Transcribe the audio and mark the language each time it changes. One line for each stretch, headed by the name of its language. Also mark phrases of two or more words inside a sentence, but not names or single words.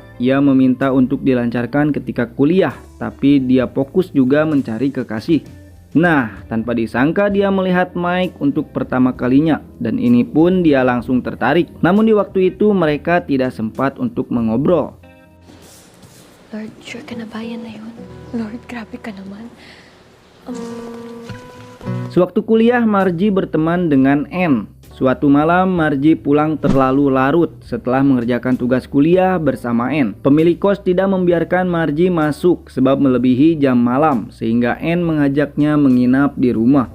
Indonesian: Ia meminta untuk dilancarkan ketika kuliah, tapi dia fokus juga mencari kekasih. Nah, tanpa disangka dia melihat Mike untuk pertama kalinya dan ini pun dia langsung tertarik. Namun di waktu itu mereka tidak sempat untuk mengobrol.
Filipino: Lord, sure ka na ba yan na yun? Lord, grabe ka naman.
Indonesian: Sewaktu kuliah, Margie berteman dengan Anne. Suatu malam, Margie pulang terlalu larut setelah mengerjakan tugas kuliah bersama Anne. Pemilik kos tidak membiarkan Margie masuk sebab melebihi jam malam, sehingga Anne mengajaknya menginap di rumah.